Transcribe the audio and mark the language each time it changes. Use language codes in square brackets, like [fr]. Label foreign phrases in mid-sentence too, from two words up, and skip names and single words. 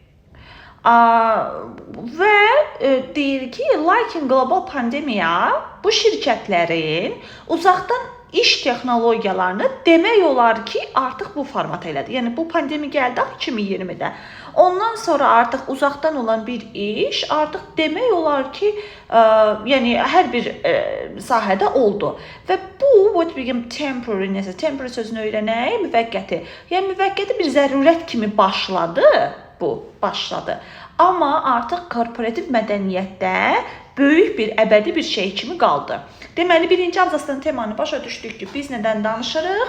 [az] Və deyir ki, lakin qlobal pandemiya bu şirkətlərin uzaqdan iş texnologiyalarını demək olar ki, artıq bu formata elədi. Yəni, bu pandemiya gəldi 2020-də. Ondan sonra artıq uzaqdan olan bir iş artıq demək olar ki, yəni hər bir sahədə oldu. Və bu, [en] what became temporary, [az] nəsə, temporary sözünü öyrənək, müvəqqəti. Yəni, müvəqqəti bir zərurət kimi başladı. Başladı. Amma artıq korporativ mədəniyyətdə böyük bir, əbədi bir şey kimi qaldı. Deməli, birinci abzasdan temanı başa düşdük ki, biz nədən danışırıq?